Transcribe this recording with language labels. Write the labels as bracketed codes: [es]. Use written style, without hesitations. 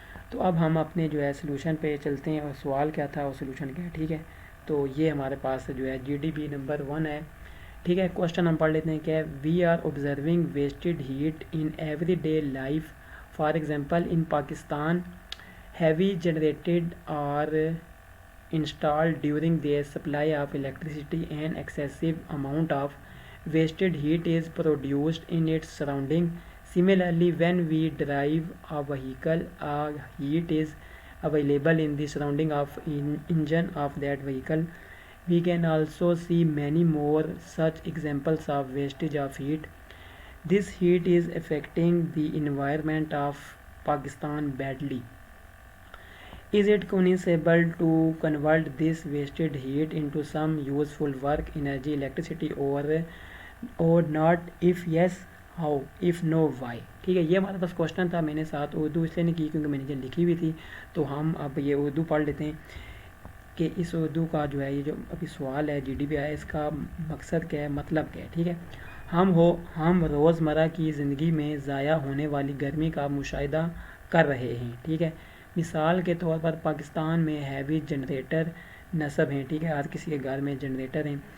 [ur] تو اب ہم اپنے جو ہے سلوشن پہ چلتے ہیں، اور سوال کیا تھا اور سلوشن کیا ہے، ٹھیک ہے؟ تو یہ ہمارے پاس جو ہے جی ڈی بی نمبر 1 ہے، ٹھیک ہے؟ کوشچن ہم پڑھ لیتے ہیں کہ [en] We are observing wasted heat in every day life, for example in Pakistan heavy generated are installed during their supply of electricity, an excessive amount of wasted heat is produced in its surrounding. Similarly, when we drive a vehicle, heat is available in the surrounding of engine of that vehicle. We can also see many more such examples of wastage of heat. This heat is affecting the environment of Pakistan badly. Is it possible to convert this wasted heat into some useful work, energy, electricity, or not? If yes, how? If no, why? [ur] ٹھیک ہے؟ یہ ہمارے پاس question تھا، میں نے ساتھ اردو اس لیے نہیں کی کیونکہ میں نے لکھی ہوئی تھی، تو ہم اب یہ اردو پڑھ لیتے ہیں کہ اس اردو کا جو ہے یہ جو ابھی سوال ہے جی ڈی پی آیا، اس کا مقصد کیا ہے، مطلب کیا ہے، ٹھیک ہے؟ ہم روزمرہ کی زندگی میں ضائع ہونے والی گرمی کا مشاہدہ کر رہے ہیں، ٹھیک ہے؟ مثال کے طور پر پاکستان میں ہیوی جنریٹر نصب ہیں، ٹھیک ہے؟ ہر کسی کے گھر میں جنریٹر ہیں،